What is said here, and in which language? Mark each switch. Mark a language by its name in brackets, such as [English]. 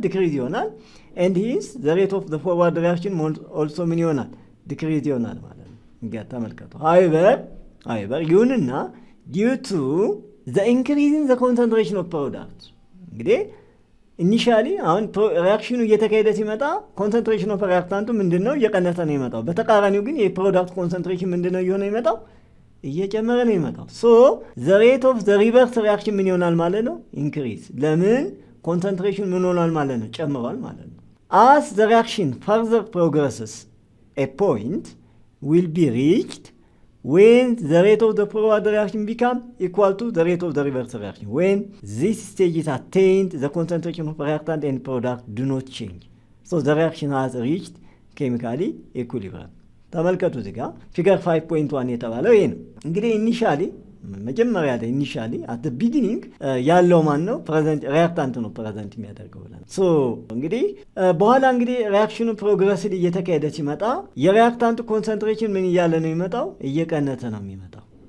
[English] decrease [Amharic] ይሆናል [English] and hence the rate of the forward reaction also [Amharic] ምን ይሆናል? [English] decrease [Amharic] ይሆናል ማለት ነው። እንግዲህ ተመልከቱ [English] however [Amharic] ይሁንና [English] due to the increase in the concentration of product [Amharic] እንግዲህ ኢኒሻሊ አሁን ሪአክሽኑ እየተካሄደ ሲመጣ [English] ኮንሰንትሬሽን ኦፍ ሪአክታንቱ [Amharic] ምንድነው እየቀነሰ ነው የሚመጣው በተቃራኒው ግን የፕሮዳክት ኮንሰንትሬሽን ምንድነው እየሆነ የሚመጣው እየጨመረ ነው የሚመጣው [English] so the rate of the reverse reaction [Amharic] ምን ይሆናል ማለት ነው [English] increase [Amharic] ለምን ኮንሰንትሬሽን ምን ሆኗል ማለት ነው [English] ጨምሯል ማለት ነው as the reaction further progresses a point will be reached when the rate of the forward reaction become equal to the rate of the reverse reaction. When this stage is attained, the concentration of reactant and product do not change. So the reaction has reached chemically equilibrium. [Amharic] ተመልከቱ እዚህ ጋር ፊገር 5.1 የተባለው ይሄ ነው እንግዲህ ኢኒሻሊ መጀመሪያ ላይ ኢኒሻሊ [English] at the beginning [Amharic] ያለው ማን ነው ፕሬዘንት ሪአክታንት ነው ፕሬዘንት የሚያደርገው ብለን ሶ እንግዲህ በኋላ እንግዲህ ሪአክሽኑ ፕሮግረሲቭ እየተካሄደ ሲመጣ የሪአክታንቱ ኮንሰንትሬሽን ምን እያለ ነው የሚመጣው እየቀነሰ ነው የሚመጣው